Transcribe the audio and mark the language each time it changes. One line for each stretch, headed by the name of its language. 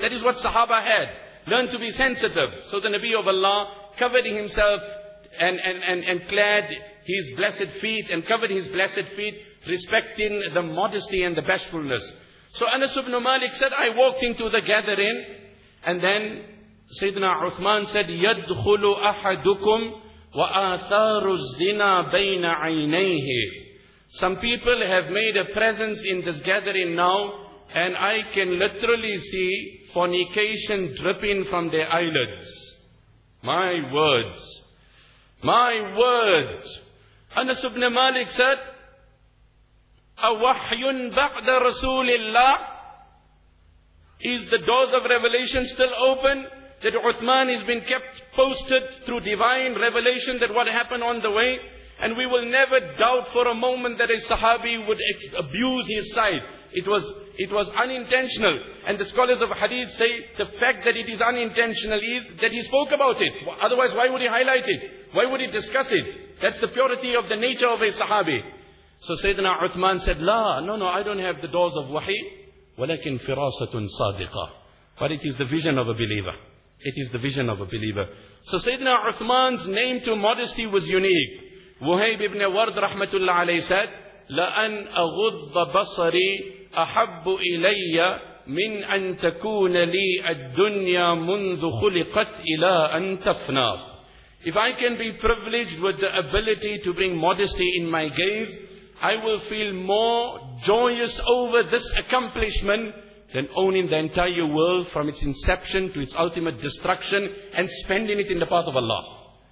English: That is what Sahaba had. Learn to be sensitive. So the Nabi of Allah covered himself and clad his blessed feet and covered his blessed feet, respecting the modesty and the bashfulness. So Anas ibn Malik said, I walked into the gathering and then Sayyidina Uthman said,
Arabic: يَدْخُلُ أَحَدُكُمْ وَآثَارُ الزِّنَا بَيْنَ عَيْنَيْهِ.
English: Some people have made a presence in this gathering now, and I can literally see fornication dripping from their eyelids. My words. My words. Anas ibn Malik said,
Arabic: أَوَحْيٌ بَعْدَ رَسُولِ اللَّهِ.
English: Is the doors of revelation still open? That Uthman has been kept posted through divine revelation that what happened on the way. And we will never doubt for a moment that a Sahabi would abuse his sight. It was unintentional. And the scholars of Hadith say the fact that it is unintentional is that he spoke about it. Otherwise, why would he highlight it? Why would he discuss it? That's the purity of the nature of a Sahabi. So Sayyidina Uthman said, La, no, I don't have the doors of wahi.
Arabic: Walakin firasatun sadiqah.
English: But it is the vision of a believer. It is the vision of a believer. So Sayyidina Uthman's name to modesty was unique. Wuhayb ibn Ward rahmatullah alayhi said,
Arabic: لَأَنْ أَغُضَّ بَصَرِي أَحَبُّ إِلَيَّ مِنْ أَنْ تَكُونَ لِي الدُّنْيَا مُنْذُ خُلِقَتْ إِلَىٰ أَنْ تَفْنَى.
English: If I can be privileged with the ability to bring modesty in my gaze, I will feel more joyous over this accomplishment than owning the entire world from its inception to its ultimate destruction and spending it in the path of Allah.